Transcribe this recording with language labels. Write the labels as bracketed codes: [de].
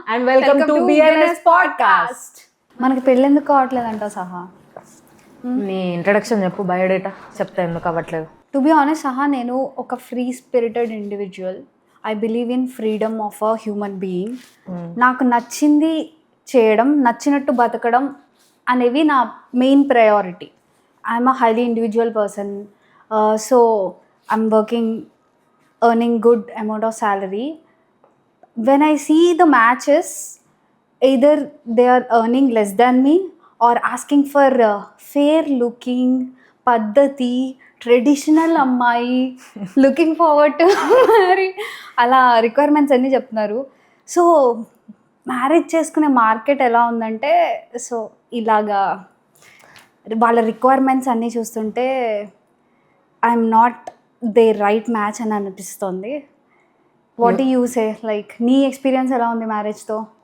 [en] and welcome to B&S podcast. [te] మనకి పెళ్ళెందుకు కావట్లేదు అంటావు సహా? నీ ఇంట్రడక్షన్ చెప్పు, బయోడేటా చెప్తా ఎందుకు అవ్వట్లేదు. [en] to be honest సహా, [te] నేను ఒక [en] Free spirited individual. I believe in freedom of a human being. [te] నాకు నచ్చింది చేయడం, నచ్చినట్టు బతకడం అనేవి నా main priority. [en] I'm a highly individual person. So I'm working, earning good amount of salary. When I see the matches, either they are earning less than me or asking for fair looking, paddati, traditional అమ్మాయి, looking forward to marry, [te] అలా requirements అన్నీ చెప్తున్నారు. So marriage చేసుకునే market ఎలా ఉందంటే, so ఇలాగా వాళ్ళ requirements అన్నీ చూస్తుంటే [en] I'm not the right match [te] అని అనిపిస్తుంది. [en] What do you say? [te] Like నీ ఎక్స్పీరియన్స్ ఎలా ఉంది మ్యారేజ్తో?